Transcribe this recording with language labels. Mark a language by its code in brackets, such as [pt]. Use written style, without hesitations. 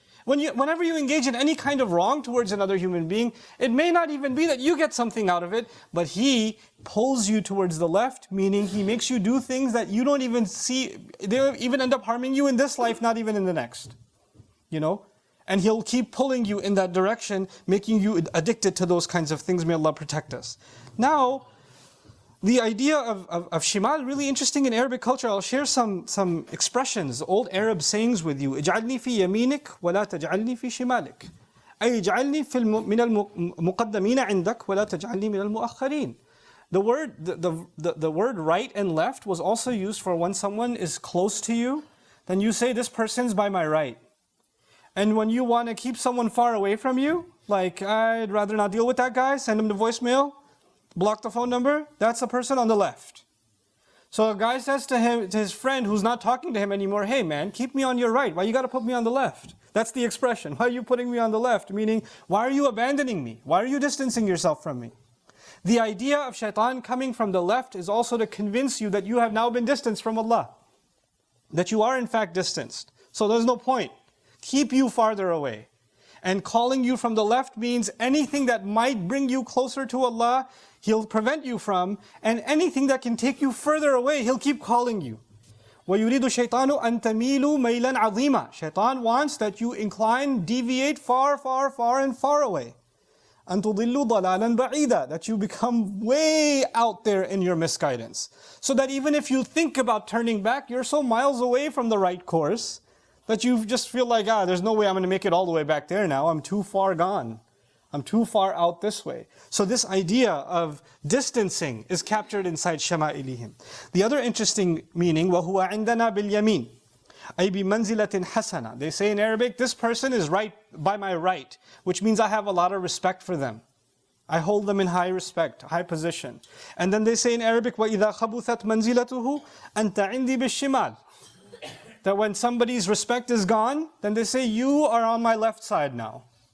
[en] Whenever you engage in any kind of wrong towards another human being, it may not even be that you get something out of it, but he pulls you towards the left, meaning he makes you do things that you don't even see, they even end up harming you in this life, not even in the next. You know? And he'll keep pulling you in that direction, making you addicted to those kinds of things. May Allah protect us. Now, the idea of shimal, really interesting in Arabic culture. I'll share some expressions, old Arab sayings with you. [ar] اجعلني في يمينك ولا تجعلني في شمالك. أي اجعلني من المقدمين عندك ولا تجعلني من المؤخرين. [en] The word right and left was also used for when someone is close to you, then you say this person's by my right. And when you want to keep someone far away from you, like I'd rather not deal with that guy, send him to voicemail, block the phone number, that's a person on the left. So a guy says to his friend who's not talking to him anymore, hey man, keep me on your right, why you got to put me on the left? That's the expression, why are you putting me on the left? Meaning, why are you abandoning me? Why are you distancing yourself from me? The idea of shaitan coming from the left is also to convince you that you have now been distanced from Allah. That you are in fact distanced. So there's no point. Keep you farther away. And calling you from the left means anything that might bring you closer to Allah, He'll prevent you from, and anything that can take you further away, He'll keep calling you. [ar] وَيُرِيدُ الشَّيْطَانُ أَن تَمِيلُوا مَيْلًا عَظِيمًا. [en] Shaitan wants that you incline, deviate far, far, far and far away. [ar] أَن تُضِلُّوا ضَلَالًا بَعِيدًا. [en] That you become way out there in your misguidance. So that even if you think about turning back, you're so miles away from the right course, that you just feel like, there's no way I'm going to make it all the way back there now. I'm too far gone. I'm too far out this way. So this idea of distancing is captured inside Shama'ilihim. The other interesting meaning, [ar] وَهُوَ عِنْدَنَا بِالْيَمِينِ أي بِمَنْزِلَةٍ حَسَنَةٍ. [en] They say in Arabic, this person is right by my right, which means I have a lot of respect for them. I hold them in high respect, high position. And then they say in Arabic, [ar] وَإِذَا خَبُثَتْ مَنْزِلَتُهُ أَنْتَ عِنْدِي بِالشِّمَالِ. [en] That when somebody's respect is gone, then they say, you are on my left side now.